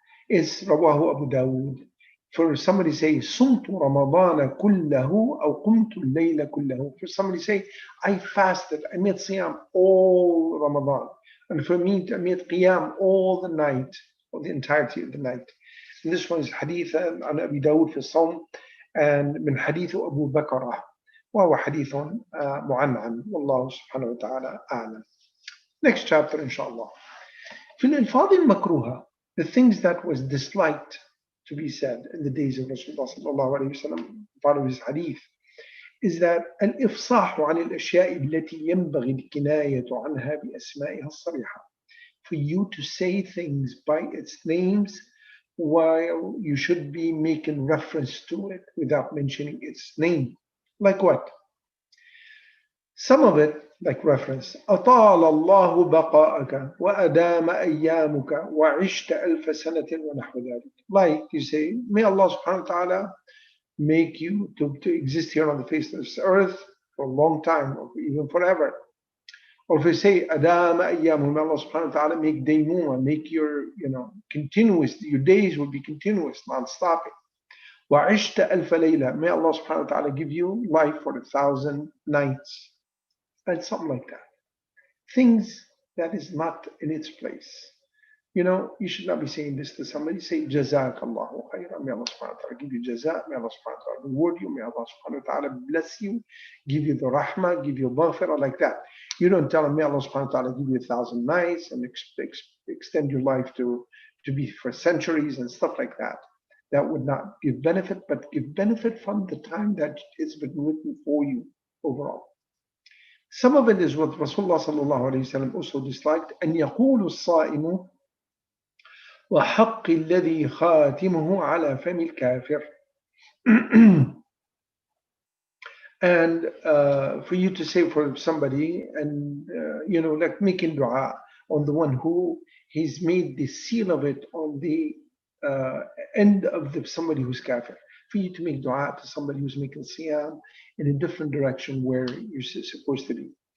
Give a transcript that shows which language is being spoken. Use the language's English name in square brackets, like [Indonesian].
[Arabic] Is رواه أبو داود. [English] For somebody say [Arabic] صمت رمضان كله أو قمت الليل كله. [English] For somebody say I fasted, I made siyam all Ramadan. And for me, I made qiyam all the night, or the entirety of the night. And this one is hadith [Arabic] عن أبي داود في الصوم, and من حديث أبو بكرة, وهو حديث معنعن, والله سبحانه وتعالى أعلم. [English] Next chapter inshallah. [Arabic] في الألفاظ المكروهة, [English] the things that was disliked to be said in the days of Rasulullah sallallahu alayhi wa sallam, part of his hadith, is that [Arabic] الإفصاح عن الأشياء التي ينبغي الكناية عنها بأسمائها الصريحة. [English] For you to say things by its names while you should be making reference to it without mentioning its name. Like what? Some of it, like reference, [Arabic] أطال الله بقاءك وأدام أيامك وعشت ألف سنة ونحو ذلك. [English] Like you say, may Allah subhanahu wa ta'ala make you to exist here on the face of this earth for a long time, or even forever. Or if you say, [Arabic] أدام أيامه, [English] may Allah subhanahu wa ta'ala make daymuma, make your, continuous, your days will be continuous, non-stopping. [Arabic] وعشت ألف ليلة, [English] may Allah subhanahu wa ta'ala give you life for 1,000 nights. And something like that. Things that is not in its place. You should not be saying this to somebody. Say, Jazakallahu khairan. May Allah subhanahu wa ta'ala give you jazak. May Allah subhanahu wa ta'ala reward you. May Allah subhanahu wa ta'ala bless you. Give you the rahmah, give you maghfirah, like that. You don't tell him, may Allah subhanahu wa ta'ala give you 1,000 nights and extend your life to be for centuries and stuff like that. That would not give benefit, but give benefit from the time that it's been written for you overall. Some of it is what Rasulullah sallallahu alayhi wa sallam also disliked. [Arabic] أن يقول الصائم وحق الذي خاتمه على فم الكافر. [English] And for you to say for somebody, and like making dua on the one who he's made the seal of it on the end of somebody who's kafir. For you to make dua to somebody who's making siyam in a different direction where you're supposed to be.